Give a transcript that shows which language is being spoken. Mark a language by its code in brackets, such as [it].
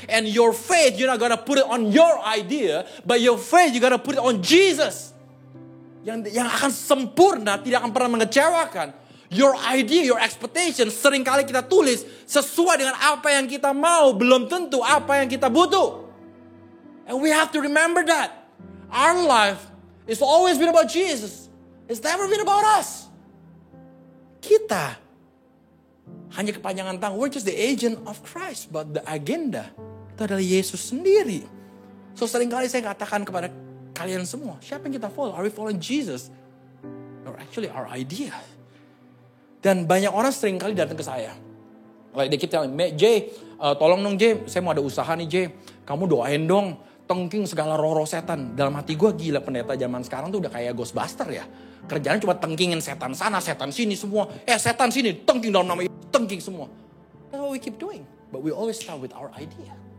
[en] And your faith, you're not gonna put it on your idea, but your faith, you gotta put it on Jesus. [id] Yang akan sempurna, tidak akan pernah mengecewakan. [en] Your idea, your expectation, [id] seringkali kita tulis sesuai dengan apa yang kita mau, belum tentu apa yang kita butuh. [en] And we have to remember that. Our life, it's always been about Jesus. It's never been about us. [id] Kita hanya kepanjangan tangan. [en] We're just the agent of Christ. But the agenda [id] itu adalah Yesus sendiri. So seringkali saya katakan kepada kalian semua, siapa yang kita follow? [en] Are we following Jesus? Or actually our idea? [id] Dan banyak orang seringkali datang ke saya. [en] Like they keep telling me, [id] Jay, tolong dong Jay, saya mau ada usaha nih Jay. Kamu doain dong. Tengking segala roh-roh setan. Dalam hati gue gila, pendeta zaman sekarang tuh udah kayak Ghostbuster ya. Kerjaan cuma tengkingin setan sana, setan sini semua. Setan sini, tengking dalam nama Yesus, tengking semua. [en] That's what we keep doing. But we always start with our idea.